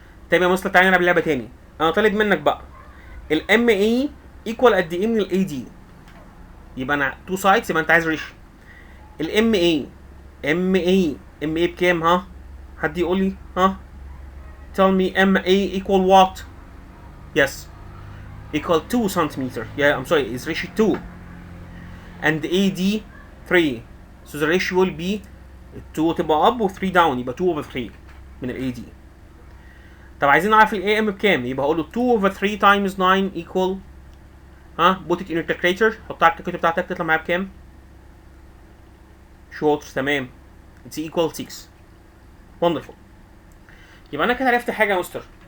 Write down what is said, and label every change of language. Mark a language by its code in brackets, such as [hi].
[ar] طيب يا مستر تعالى نلعب لعبه تاني. انا طالب منك بقى الام اي ايكوال قد ايه من الاي دي. يبقى انا تو سايدز يبقى انت عايز ريشيو. الام اي بكام؟ ها حد يقول لي ها [en] tell me MA equal what? Yes equal 2 centimeter. Yeah I'm sorry it's ratio 2 and AD 3 so the ratio will be 2 تبقى up و 3 down يبقى 2 over 3 [ar] من ال AD. طب عايزين نعرف ال AM بكام؟ يبقى اقول له 2 over 3 times 9 equal ها [en] put it in your calculator [ar] حطها على الكالكوليتر بتاعتك تطلع معايا بكام؟ شاطر تمام it's equal 6 wonderful. يبقى انا كده عرفت حاجه يا مستر.